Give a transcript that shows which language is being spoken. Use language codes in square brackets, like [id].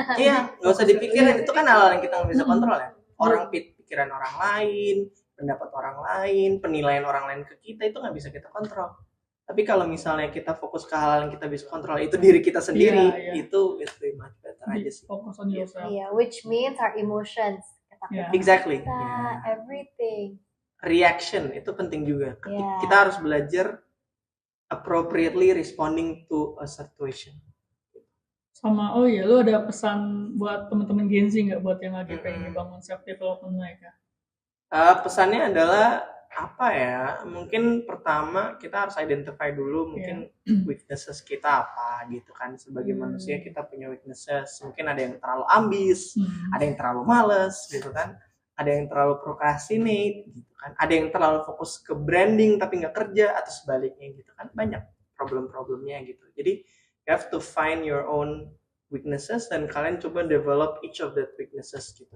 [id] Iya, nggak usah dipikirin, itu kan hal yang kita nggak bisa kontrol ya. Orang pikiran orang lain, pendapat orang lain, penilaian orang lain ke kita itu nggak bisa kita kontrol. Tapi kalau misalnya kita fokus ke hal yang kita bisa kontrol, itu diri kita sendiri, itu [en] much better [id] aja sih. [en] Fokus on yourself. Yeah, which means our emotions. Exactly. Everything. [id] Reaction itu penting juga. Kita harus belajar [en] appropriately responding to a situation. [id] Sama lu ada pesan buat teman-teman Gen Z nggak buat yang lagi pengen bangun self development mereka? Pesannya adalah apa ya? Mungkin pertama kita harus identify dulu mungkin weaknesses kita apa gitu kan. Sebagai manusia kita punya weaknesses. Mungkin ada yang terlalu ambis, ada yang terlalu males gitu kan. Ada yang terlalu procrastinate gitu kan, ada yang terlalu fokus ke branding tapi nggak kerja atau sebaliknya gitu kan, banyak problem-problemnya gitu. [en] Jadi you have to find your own weaknesses [id] dan kalian coba [en] develop each of that weaknesses gitu.